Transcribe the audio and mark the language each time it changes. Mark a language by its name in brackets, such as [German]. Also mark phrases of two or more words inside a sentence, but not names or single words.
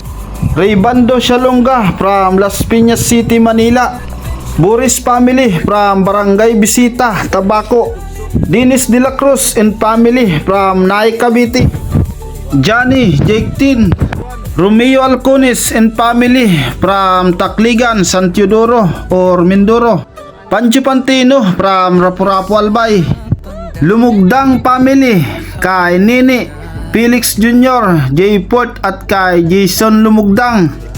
[English] Raybando Shalonga from Las Piñas City, Manila, Boris family from Barangay Bisita, Tabaco, Dennis De La Cruz and family from Naik, Cavite, Johnny Jake Tin, Romeo Alcones and family from Tacligan, San Teodoro or Mindoro, Pancho Pantino from Rapu-Rapu, Albay, Lumugdang family kay Nini Felix Jr., J. [Filipino] Port at kay Jason Lumugdang.